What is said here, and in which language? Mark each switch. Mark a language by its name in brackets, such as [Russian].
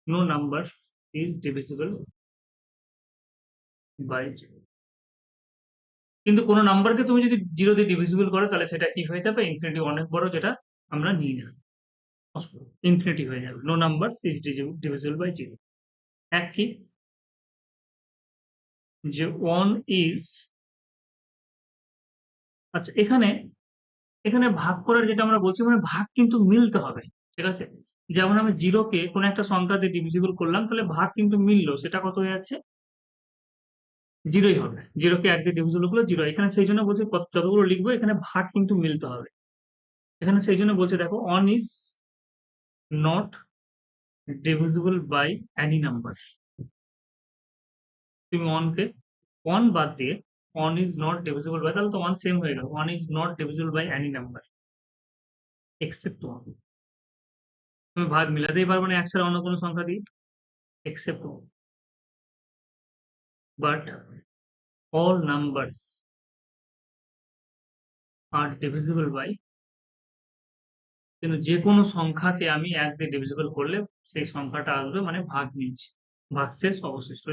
[English] No numbers is divisible by 0. [Bangla] কিন্তু কোনো নাম্বারকে তুমি যদি 0 দিয়ে ডিভিজিবল করো তাহলে সেটা কি হয়ে যাবে? ইনফিনিটি অনেক বড়, যেটা আমরা নিই না, ইনফিনিটি হয়ে যাবে। [English] No number is divisible by 0। [Bangla] এক কি, যে 1 ইজ, আচ্ছা এখানে ভাগ করার যেটা আমরা বলছি, মানে ভাগ কিন্তু মিলতে হবে, ঠিক আছে? যেমন আমি 0 কে কোনো একটা সংখ্যা দিয়ে ডিভিজিবল করলাম, তাহলে ভাগ কিন্তু মিললো, সেটা কত হয়ে যাচ্ছে? 0ই হবে। 0 কে 1 দিয়ে ডিভিজিবল করলে 0। এখানে সেই জন্য বলছে যতগুলো লিখবো এখানে ভাগ কিন্তু মিলতে হবে। এখানে সেই জন্য বলছে দেখো, [English] 1 is not divisible by any number. [Bangla] তুমি 1 কে 1 বাদ দিয়ে [English] 1 is not divisible by, [Bangla] তাহলে তো 1 সেম হয়ে গেল। [English] 1 is not divisible by any number except 1. [Bangla] তুমি ভাগ মিলাতেই পারবে না 1 ছাড়া অন্য কোনো সংখ্যা দিয়ে, [English] except 1. But all numbers are divisible by, [Bangla] কিন্তু যে কোনো সংখ্যাকে আমি 1 দিয়ে ডিভিজিবল করলে সেই সংখ্যাটা আসবে, মানে ভাগ মিলছে, ভাগশেষ অবশিষ্ট।